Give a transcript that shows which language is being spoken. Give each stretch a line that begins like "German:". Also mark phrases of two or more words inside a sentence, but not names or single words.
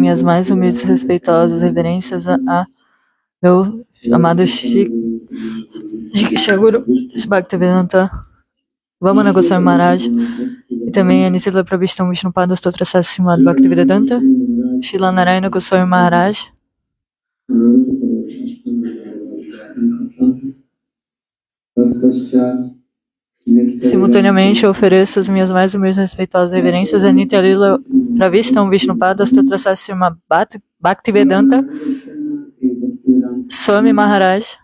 Portuguese: minhas mais humildes e respeitosas reverências a meu amado Shiguru Bhaktivedanta Vamana Goswami Maharaj e também a Nitila Prabhishtam Vishnupada Stotra Sassimad Bhaktivedanta Shila Narayana Goswami Maharaj. Simultaneamente, eu ofereço as minhas mais humildes e respeitosas reverências a Nitya Pravishtam Vishnupada Stotra Sasima Bhaktivedanta Swami Maharaj.